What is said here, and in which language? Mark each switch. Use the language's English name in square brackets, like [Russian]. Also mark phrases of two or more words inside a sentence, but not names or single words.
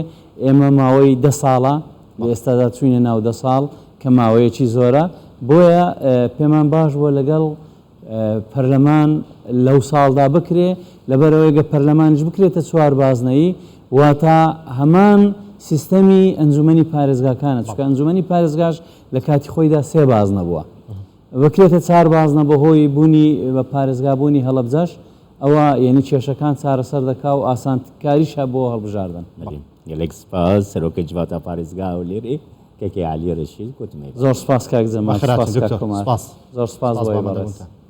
[Central Kurdish] ئێمە ماوەی 10 ساڵە لە ئێستادا چوینە ناو 10 ساڵ کە ماوەیەکی زۆرە بۆیە پێمان باش بووە لەگەڵ پەرلەمان لەو ساڵدا بکرێ لەبەرەوەیگە پەرلەمانش بکرێتە 4 بازنەیی واتە هەمان سیستەمی ئەنجومەنی پارێزگاکانە چونکە ئەنجومەنی پارێزگاش لە کاتی خۆیدا 3 بازنە بووە بکرێتە 4 بازنە بەهۆی بوونی بە پارێزگابوونی هەڵەبجەش ئەوە یعنی کێشەکان چارەسەر دەکا و ئاسانکاریشە بۆ هەڵبژاردن. [Kurdish] gelek spas serokê civata parêzgeha Hewlêrê kekê Elî Reşîd gotimê. [Central Kurdish] زۆر سپاس کاک جەمال زۆر سپاس بۆ